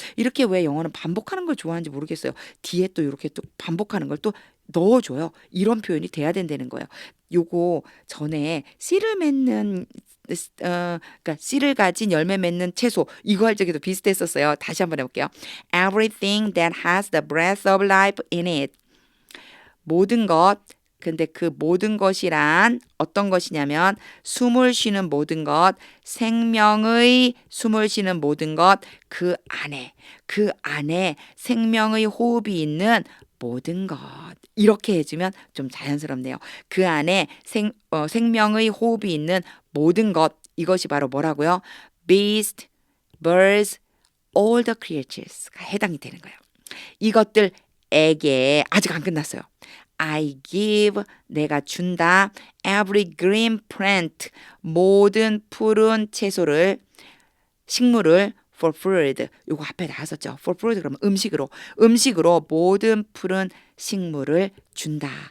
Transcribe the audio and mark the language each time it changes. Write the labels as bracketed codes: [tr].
[ko] 이렇게 왜 영어는 반복하는 걸 좋아하는지 모르겠어요. 뒤에 또 이렇게 또 반복하는 걸 또 넣어줘요. 이런 표현이 돼야 된다는 거예요. 요거 전에 씨를 맺는 그러니까 씨를 가진 열매 맺는 채소, 이거 할 적에도 비슷했었어요. 다시 한번 해볼게요. [en] Everything that has the breath of life in it. [ko] 모든 것. 근데 그 모든 것이란 어떤 것이냐면 숨을 쉬는 모든 것, 생명의 숨을 쉬는 모든 것, 그 안에 생명의 호흡이 있는 모든 것. 이렇게 해주면 좀 자연스럽네요. 그 안에 생명의 호흡이 있는 모든 것, 이것이 바로 뭐라고요? [en] Beast, birds, all the creatures가 [ko] 해당이 되는 거예요. 이것들에게, 아직 안 끝났어요. [en] I give, [ko] 내가 준다. [en] Every green plant, [ko] 모든 푸른 채소를, 식물을 [en] for food. [ko] 요거 앞에 나왔었죠. [en] for food [ko] 그러면 음식으로 모든 푸른 식물을 준다.